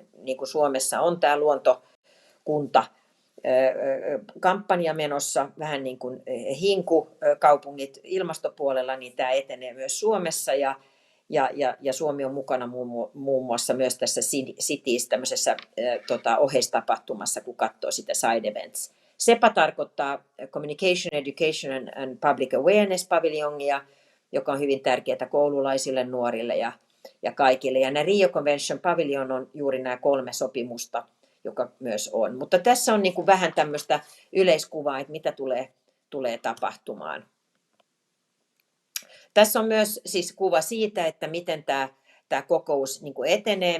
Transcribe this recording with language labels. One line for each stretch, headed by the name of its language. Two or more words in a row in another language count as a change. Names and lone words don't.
Finnish: Niin kuin Suomessa on tämä luontokunta kampanja menossa, vähän niin kuin hinku-kaupungit ilmastopuolella, niin tämä etenee myös Suomessa. Ja Suomi on mukana muun muassa myös tässä Cities tämmöisessä oheistapahtumassa, kun katsoo sitä
English: side events.
Finnish: SEPA tarkoittaa
English: Communication, Education and Public Awareness
Finnish: paviljonia, joka on hyvin tärkeää koululaisille, nuorille ja kaikille. Ja nämä Rio Convention Pavilion on juuri nämä 3 sopimusta, joka myös on. Mutta tässä on niin kuin vähän tämmöistä yleiskuvaa, että mitä tulee tapahtumaan. Tässä on myös siis kuva siitä, että miten tämä kokous niin kuin etenee.